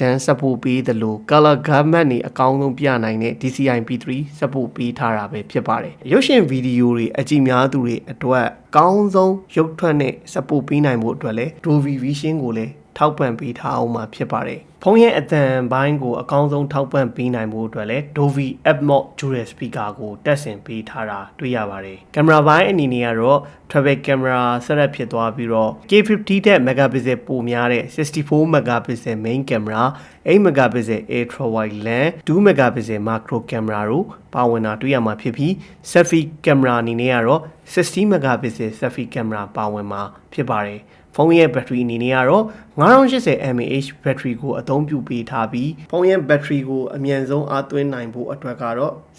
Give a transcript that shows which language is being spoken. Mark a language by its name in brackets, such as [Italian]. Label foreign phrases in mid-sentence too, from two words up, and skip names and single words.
[Burmese] support ပေးသလို [English] color gamut [Burmese] တွေအကောင်းဆုံးပြနိုင်တဲ့ DCI P3 support ပေးထားတာပဲဖြစ်ပါတယ်ရုပ်ရှင်ဗီဒီယိုတွေအကြည့်များသူတွေအတွက်ကောင်းဆုံးရုပ်ထွက်နဲ့ support ပေးနိုင် ဖို့အတွက်လည်း Dolby Vision ကိုလည်းထောက်ပံ့ပေးထားအောင်မှာဖြစ်ပါတယ်ဖုန်းရဲ့အသံပိုင်းကိုအကောင်းဆုံးထောက်ပံ့ပေးနိုင်ဖို့အတွက်လည်း Dolby Atmos [English] Dual Speaker [Burmese] ကိုတက်ဆင်ပေးထားတာတွေ့ရပါတယ်ကင်မရာပိုင်းအနေနဲ့ကတော့ [English] travel camera setup [Burmese] ဖြစ်သွားပြီး တော့ K50 တဲ့ megapixel ပိုများတဲ့ [English] 64 megapixel main camera 8 megapixel ultra wide lens 2 megapixel macro camera [Burmese] တို့ပါဝင်တာတွေ့ရမှာဖြစ်ပြီး [English] selfie camera [Burmese] အနေနဲ့ကတော့ [English] 60 megapixel selfie camera [Burmese] ပါဝင်မှာဖြစ်ပါတယ်ဖုန်းရဲ့ battery အနေနဲ့ကတော့ [English] 9080 mAh battery [Burmese] ကိုအသုံးပြုပေးထားပြီးဖုန်းရဲ့ battery ကိုအမြန်ဆုံးအားသွင်းနိုင်ဖို့အတွက်ကတော့